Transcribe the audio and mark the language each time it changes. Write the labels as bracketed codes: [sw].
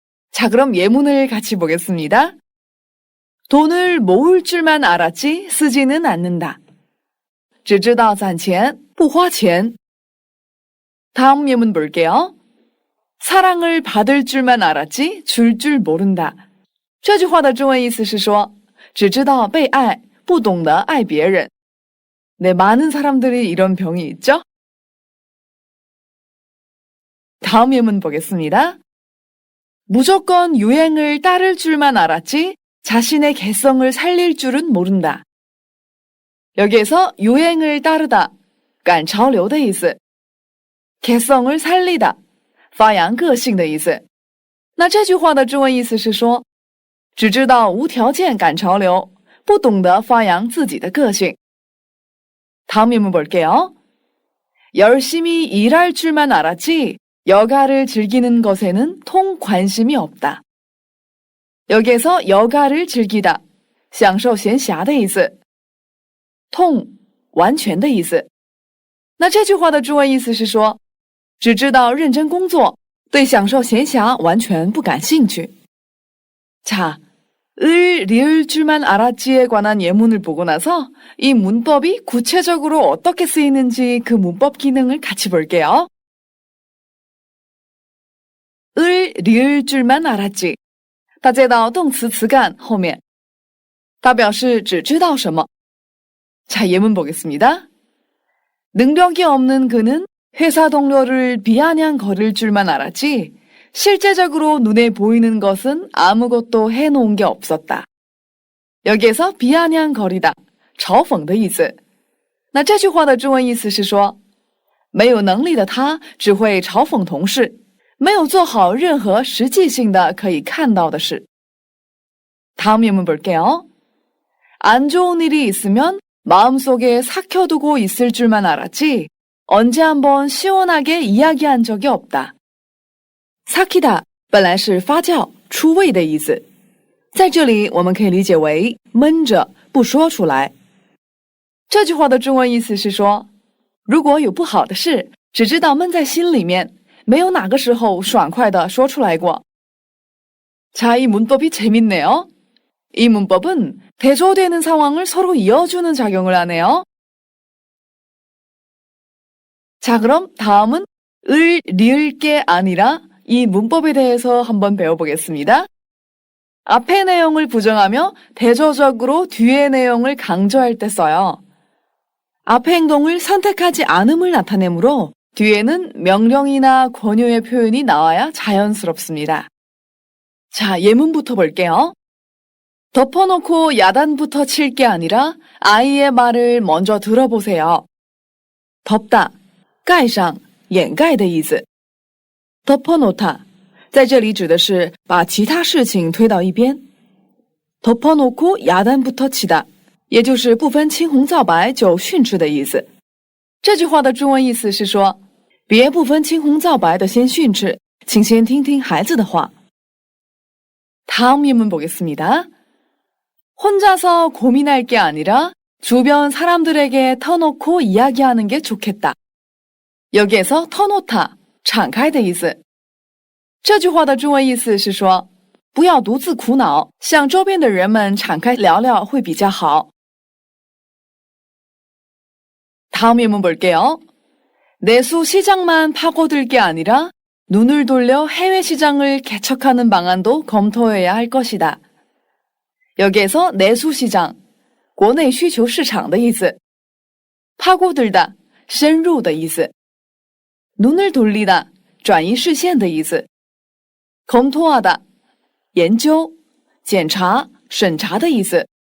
[ko] 자, 그럼 예문을 같이 보겠습니다. 돈을 모을 줄만 알았지 쓰지는 않는다. [zh] 只知道攒钱不花钱. [ko] 다음 예문 볼게요. 사랑을 받을 줄만 알았지 줄 줄 모른다. [zh] 这句话的中文意思是说只知道被爱不懂得爱别人. [ko] 네, 많은 사람들이 이런 병이 있죠? 다음 예문 보겠습니다. 무조건 유행을 따를 줄만 알았지 자신의 개성을 살릴 줄은 모른다. 여기에서 유행을 따르다, [zh] 赶潮流的意思. [ko] 개성을 살리다, [zh] 发扬个性的意思. 那这句话的中文意思是说只知道无条件赶潮流，不懂得发扬自己的个性. [ko] 다음 예문 볼게요. 열심히 일할 줄만 알았지 여가를 즐기는 것에는 통 관심이 없다. 여기에서 여가를 즐기다, [zh] 享受闲暇的意思. 통, 完全的意思. 那这句话的中文意思是说只知道认真工作，对享受闲暇完全不感兴趣. [ko] 자, 을 리을 줄만 알았지에 관한 예문을 보고 나서 이 문법이 구체적으로 어떻게 쓰이는지 그 문법 기능을 같이 볼게요. 을 리을 줄만 알았지. [zh] 它接到动词词干后面，它表示只知道什么. [ko] 자, 예문 보겠습니다. 능력이 없는 그는 회사 동료를 비아냥거릴 줄만 알았지 실제적으로 눈에 보이는 것은 아무것도 해놓은 게 없었다. 여기에서 비아냥거리다, [zh] 嘲讽的意思.那这句话的中文意思是说没有能力的他只会嘲讽同事，没有做好任何实际性的可以看到的事。 [ko] 다음 예문 볼게요. 안 좋은 일이 있으면 마음속에 삭혀두고 있을 줄만 알았지 언제 한번 시원하게 이야기한 적이 없다. [zh] 삭히다 本来是发酵出味的意思，在这里我们可以理解为闷着不说出来。这句话的中文意思是说，如果有不好的事，只知道闷在心里面，没有哪个时候爽快地说出来过。 [ko] 자, 이 문법이 재밌네요. 이 문법은 대조되는 상황을 서로 이어주는 작용을 하네요. 자, 그럼 다음은 을 리을 게 아니라 이 문법에 대해서 한번 배워보겠습니다. 앞의 내용을 부정하며 대조적으로 뒤의 내용을 강조할 때 써요. 앞의 행동을 선택하지 않음을 나타내므로 뒤에는 명령이나 권유의 표현이 나와야 자연스럽습니다. 자, 예문부터 볼게요. 덮어놓고 야단부터 칠 게 아니라 아이의 말을 먼저 들어보세요. [zh] 덮다, 盖上掩盖的意思。 덮어놓다 在这里指的是把其他事情推到一边。 [ko] 덮어놓고 야단부터 치다 [zh] 也就是不分青红皂白就训斥的意思。这句话的中文意思是说，别不分青红皂白的先训斥，请先听听孩子的话。 [ko] 다음 예문 보겠습니다. 혼자서 고민할 게 아니라 주변 사람들에게 터놓고 이야기하는 게 좋겠다. 여기에서 터놓다, [zh] 敞开的意思。这句话的中文意思是说，不要独自苦恼，向周边的人们敞开聊聊会比较好。 [ko] 다음 예문 볼게요. 내수 시장만 파고들 게 아니라 눈을 돌려 해외 시장을 개척하는 방안도 검토해야 할 것이다. 여기에서 내수 시장, [zh] 国内需求市场的意思。 파고들다, 深入的意思。 눈을 돌리다, 转移视线的意思。 검토하다, 研究、检查、审查的意思。